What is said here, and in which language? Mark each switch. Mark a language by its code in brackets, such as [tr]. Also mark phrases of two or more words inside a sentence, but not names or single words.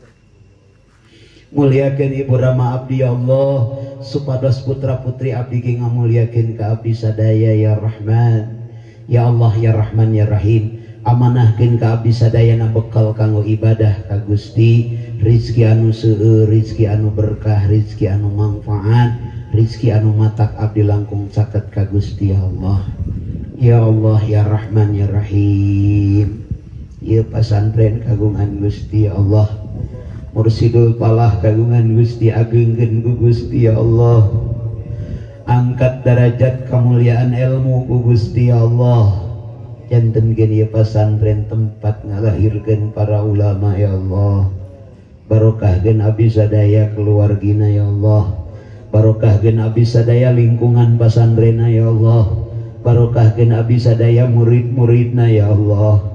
[su] Muliakeun Ibu Rama abdi [ar] يا الله, [su] supados putra putri abdi ge ngamuliakeun ka abdi sadaya [ar] يا رحمن. يا الله يا رحمن يا رحيم. [su] Amanahkeun ka abdi sadayana bekal kanggo ibadah ka Gusti, rizki anu seueur, rizki anu berkah, rizki anu manfaat, rizki anu matak abdi langkung caket ka Gusti [ar] يا الله. يا الله يا رحمن يا رحيم. [su] Ya pasantren kagungan Gusti [ar] يا الله. [su] Mursidul Falah kagungan Gusti, agengkeun ku Gusti [ar] يا الله. [su] Angkat derajat kemuliaan ilmu ku Gusti [ar] يا الله. [su] Jantenkeun ieu pasantren tempat ngalahirkeun para ulama [ar] يا الله. [su] Barokahkeun abdi sadaya keluargina [ar] يا الله. [su] Barokahkeun abdi sadaya lingkungan pasantrenna [ar] يا الله. [su] Barokahkeun abdi sadaya murid-muridna [ar] يا الله.